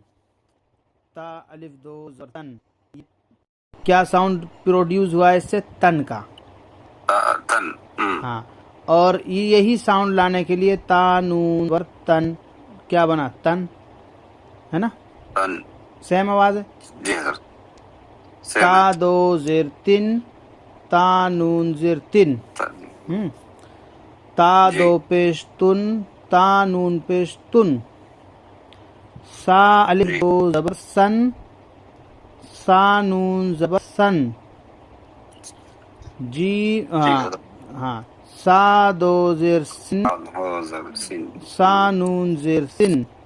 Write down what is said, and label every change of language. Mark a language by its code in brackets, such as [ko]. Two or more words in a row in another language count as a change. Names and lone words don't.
[ur] تا الف دو زبر تن، کیا [en] sound produce [ur] ہوا ہے اس سے؟ تن کا. تن. ہاں، اور یہی ساؤنڈ لانے کے لیے تا نون ور تن کیا بنا؟ تن ہے نا. تن. سیم آواز ہے. جی سر. تا دو زیر تن، تا نون زیر تن. تا دو پیش تن، تا نون پیش تن. سا الف دو زبر سن، سا نون زبر سن. جی ہاں سا دو زیر سن، سا نون زیر سن.